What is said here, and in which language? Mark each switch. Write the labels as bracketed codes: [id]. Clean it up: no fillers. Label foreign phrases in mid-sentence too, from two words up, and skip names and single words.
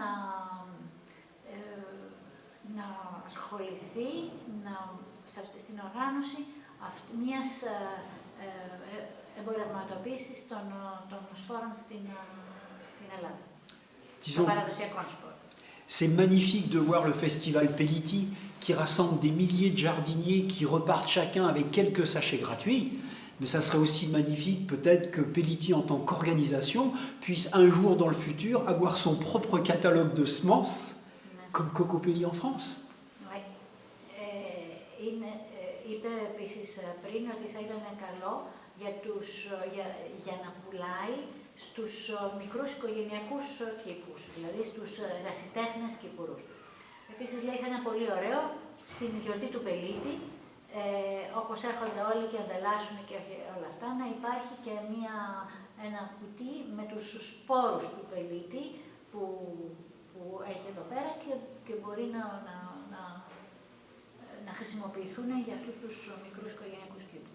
[el] να ασχοληθεί στην οργάνωση μιας εμπορευματοποίησης των σπόρων στην Ελλάδα, των παραδοσιακών σπόρων. [fr] C'est magnifique de voir le festival Pelliti qui rassemble des milliers de jardiniers qui repartent chacun avec quelques sachets gratuits. Mais ça serait aussi magnifique peut-être que Pelliti en tant qu'organisation puisse un jour dans le futur avoir son propre catalogue de semences comme Cocopelli en France. [el] Είπε επίσης πριν ότι θα ήταν καλό για να πουλάει στους μικρούς οικογενειακούς κήπους, δηλαδή στους ερασιτέχνες κήπουρους. Επίσης λέει θα είναι πολύ ωραίο στην γιορτή του Πελίτη, όπως έρχονται όλοι και ανταλλάσσουν και όλα αυτά, να υπάρχει και ένα κουτί με τους σπόρους του Πελίτη που έχει εδώ πέρα και μπορεί να χρησιμοποιηθούν για αυτούς τους μικρούς οικογενειακούς κήπους.